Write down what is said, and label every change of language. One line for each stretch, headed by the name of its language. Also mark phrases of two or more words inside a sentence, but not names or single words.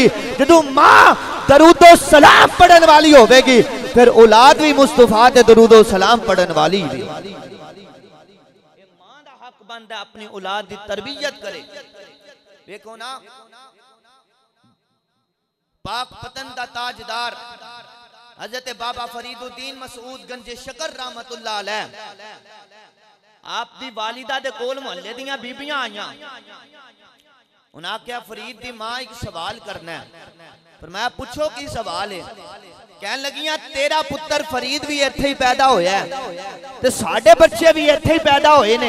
Punjabi: ਜਦੋਂ ਮਾਂ ਦਰੂਦੋ ਸਲਾਮ ਪੜ੍ਹਨ ਵਾਲੀ ਹੋਵੇਗੀ ਫਿਰ ਔਲਾਦ ਭੀ ਮੁਸਤਫ਼ਾ ਦੇ ਦਰੂਦੋ ਸਲਾਮ ਪੜ੍ਹਨ ਵਾਲੀ ਭੀ। ਮਾਂ ਦਾ ਹੱਕ ਬਣਦਾ ਅਪਣੀ ਔਲਾਦ ਕੀ ਤਰਬੀਅਤ ਕਰੇ। ਦੇਖੋ ਨਾ, ਪਾਕ ਪਤਨ ਦਾ ਤਾਜਦਾਰ ਹਜ਼ਰਤ ਬਾਬਾ ਫ਼ਰੀਦੁੱਦੀਨ ਮਸਊਦ ਗੰਜੇ ਸ਼ਕਰ
Arabic: رحمة الله عليه,
Punjabi: ਆਪ ਦੀ ਵਾਲਿਦਾ ਦੇ ਕੋਲ ਮੁਹੱਲੇ ਦੀਆਂ ਬੀਬੀਆਂ ਆਈਆਂ। ਉਨ੍ਹੇਂ ਆਖਿਆ ਫ਼ਰੀਦ ਦੀ ਮਾਂ ਏਕ ਸਵਾਲ ਕਰਨਾ ਹੈ। ਫ਼ਰਮਾਇਆ ਪੁੱਛੋ ਕੀ ਸਵਾਲ ਹੈ। ਕਹਿਣ ਲੱਗੀਆਂ ਤੇਰਾ ਪੁੱਤਰ ਫ਼ਰੀਦ ਭੀ ਇੱਥੇ ਹੀ ਪੈਦਾ ਹੋਇਆ ਹੈ ਤੇ ਸਾਡੇ ਬੱਚੇ ਭੀ ਇੱਥੇ ਹੀ ਪੈਦਾ ਹੋਏ ਨੇ।